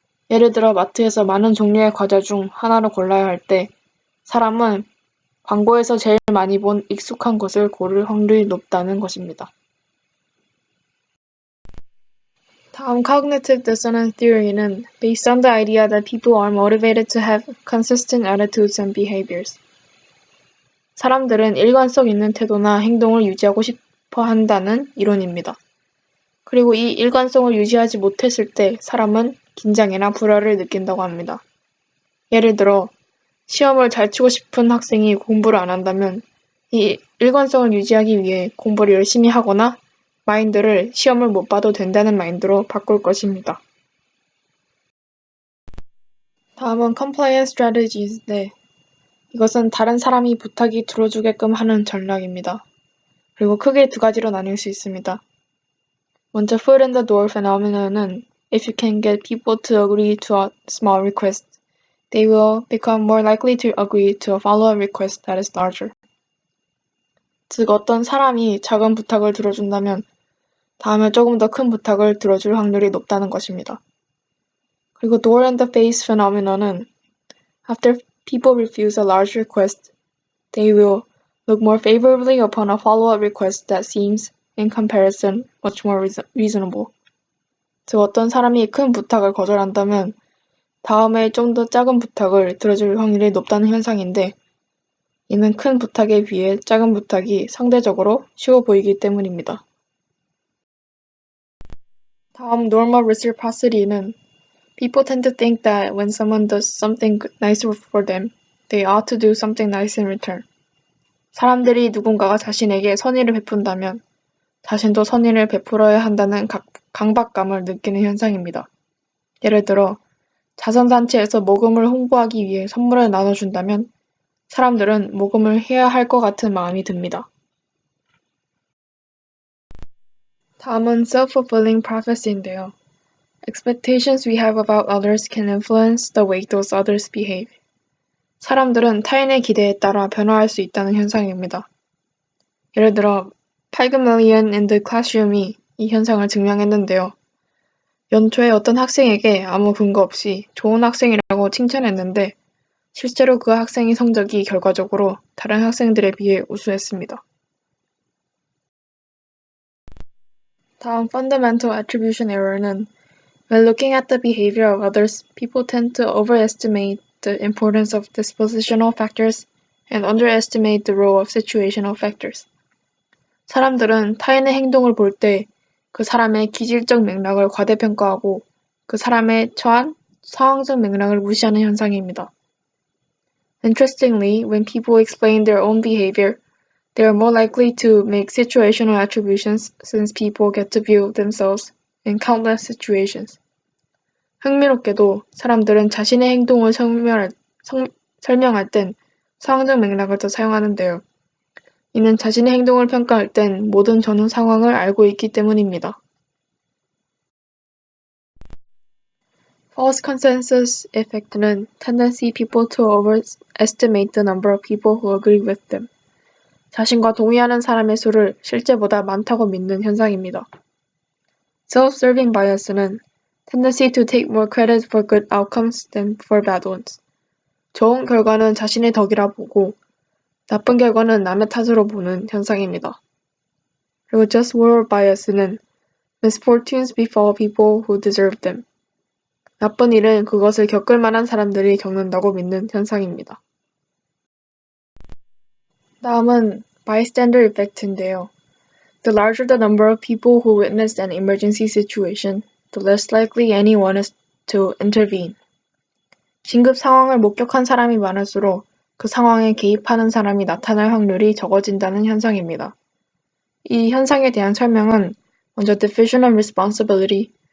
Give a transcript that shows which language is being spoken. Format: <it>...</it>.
<ko>예를 들어 마트에서 많은 종류의 과자 중 하나를 골라야 할 때 사람은 광고에서 제일 많이 본 익숙한 것을 고를 확률이 높다는 것입니다.</ko> <en>다음 cognitive dissonance theory는 based on the idea that people are motivated to have consistent attitudes and behaviors.</en> <ko>사람들은 일관성 있는 태도나 행동을 유지하고 싶어 한다는 이론입니다. 그리고 이 일관성을 유지하지 못했을 때 사람은 긴장이나 불안을 느낀다고 합니다. 예를 들어 시험을 잘 치고 싶은 학생이 공부를 안 한다면 이 일관성을 유지하기 위해 공부를 열심히 하거나 마인드를 시험을 못 봐도 된다는 마인드로 바꿀 것입니다. 다음은 compliance strategies인데 이것은 다른 사람이 부탁이 들어주게끔 하는 전략입니다. 그리고 크게 두 가지로 나뉠 수 있습니다.</ko> <en>먼저 foot in the door phenomenon은 if you can get people to agree to a small request, they will become more likely to agree to a follow-up request that is larger.</en> <ko>즉 어떤 사람이 작은 부탁을 들어준다면 다음에 조금 더 큰 부탁을 들어줄 확률이 높다는 것입니다.</ko> <en>그리고 door in the face phenomenon은 after people refuse a large request, they will look more favorably upon a follow-up request that seems, in comparison, much more reasonable.</en> <ko>즉 어떤 사람이 큰 부탁을 거절한다면 다음에 좀 더 작은 부탁을 들어줄 확률이 높다는 현상인데 이는 큰 부탁에 비해 작은 부탁이 상대적으로 쉬워 보이기 때문입니다.</ko> <en>다음 normal reciprocity는 people tend to think that when someone does something nice for them, they ought to do something nice in return.</en> <ko>사람들이 누군가가 자신에게 선의를 베푼다면 자신도 선의를 베풀어야 한다는 강박감을 느끼는 현상입니다. 예를 들어 자선단체에서 모금을 홍보하기 위해 선물을 나눠준다면 사람들은 모금을 해야 할 것 같은 마음이 듭니다. 다음은 self-fulfilling prophecy인데요.</ko> <en>Expectations we have about others can influence the way those others behave.</en> <ko>사람들은 타인의 기대에 따라 변화할 수 있다는 현상입니다. 예를 들어 Pygmalion in the Classroom이 이 현상을 증명했는데요. 연초에 어떤 학생에게 아무 근거 없이 좋은 학생이라고 칭찬했는데 실제로 그 학생의 성적이 결과적으로 다른 학생들에 비해 우수했습니다.</ko> <en>다음 fundamental attribution error는 when looking at the behavior of others, people tend to overestimate the importance of dispositional factors and underestimate the role of situational factors.</en> <ko>사람들은 타인의 행동을 볼 때 그 사람의 기질적 맥락을 과대평가하고 그 사람의 처한 상황적 맥락을 무시하는 현상입니다.</ko> <en>Interestingly, when people explain their own behavior, they are more likely to make situational attributions since people get to view themselves in countless situations.</en> <ko>흥미롭게도 사람들은 자신의 행동을 설명할 땐 상황적 맥락을 더 사용하는데요. 이는 자신의 행동을 평가할 땐 모든 전후 상황을 알고 있기 때문입니다.</ko> <en>False consensus effect는 tendency people to overestimate the number of people who agree with them.</en> <ko>자신과 동의하는 사람의 수를 실제보다 많다고 믿는 현상입니다.</ko> <en>Self-serving bias는 tendency to take more credit for good outcomes than for bad ones.</en> <ko>좋은 결과는 자신의 덕이라 보고 나쁜 결과는 남의 탓으로 보는 현상입니다.</ko> <en>그리고 just war bias는 misfortunes befall people who deserve them.</en> <ko>나쁜 일은 그것을 겪을 만한 사람들이 겪는다고 믿는 현상입니다. 다음은 bystander effect인데요.</ko> <en>The larger the number of people who witnessed an emergency situation, the less likely anyone is to intervene.</en> <ko>긴급 상황을 목격한 사람이 많을수록 그 상황에 개입하는 사람이 나타날 확률이 적어진다는 현상입니다. 이 현상에 대한 설명은 먼저 diffusion of responsibility.</ko>